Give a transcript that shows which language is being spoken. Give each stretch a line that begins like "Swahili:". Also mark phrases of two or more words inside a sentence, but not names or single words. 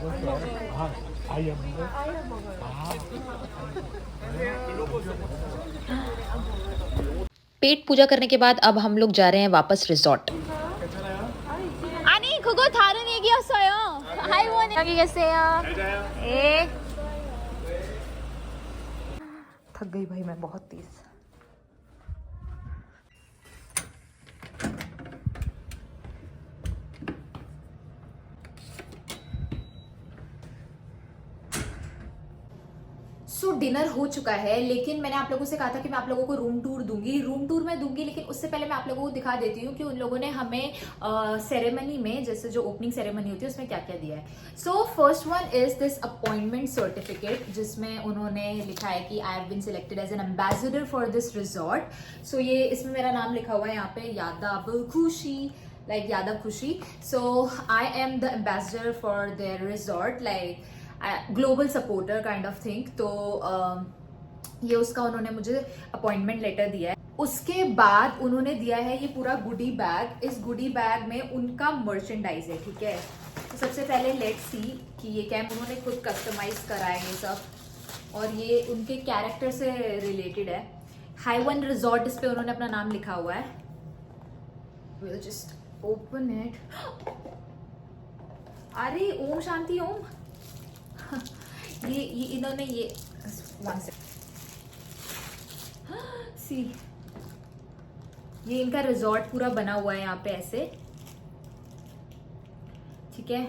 Hindi: पेट पूजा करने के बाद अब हम लोग जा रहे हैं वापस रिजॉर्ट।
Korean: 아니 그거 다른 얘기였어요. 하이원 여기 계세요. 예.
Hindi: थक गई भाई मैं बहुत तेज।
English: so dinner
Hindi: हो चुका है, लेकिन मैंने आप लोगों से कहा था कि मैं आप लोगों को
English: room tour
Hindi: दूंगी, लेकिन उससे पहले मैं आप लोगों को दिखा देती हूँ कि उन लोगों ने हमें सेरेमनी में, जैसे जो
English: opening ceremony
Hindi: होती है उसमें क्या क्या दिया है।
English: so first one is this appointment certificate,
Hindi: जिसमें उन्होंने लिखा है कि
English: I have been selected as an ambassador for this resort.
Hindi: सो ये इसमें मेरा नाम लिखा हुआ है यहाँ पे, यादव खुशी, like यादव खुशी।
English: So I am the ambassador for their resort, like global supporter kind of thing.
Hindi: तो ये उसका उन्होंने मुझे अपॉइंटमेंट लेटर दिया है। उसके बाद उन्होंने दिया है ये पूरा
English: goody bag.
Hindi: इस
English: goody bag
Hindi: में उनका मर्चेंडाइज है, ठीक है। तो सबसे पहले
English: let's see
Hindi: कि ये क्या उन्होंने खुद कस्टमाइज करा है ये सब, और ये उनके कैरेक्टर से रिलेटेड है। हाईवन रिजॉर्ट, इस पे उन्होंने अपना नाम लिखा हुआ है।
English: We'll just open it.
Hindi: अरे ओम शांति ओम। ये इन्होंने ये सी, ये इनका रिजॉर्ट पूरा बना हुआ है यहाँ पे ऐसे, ठीक है।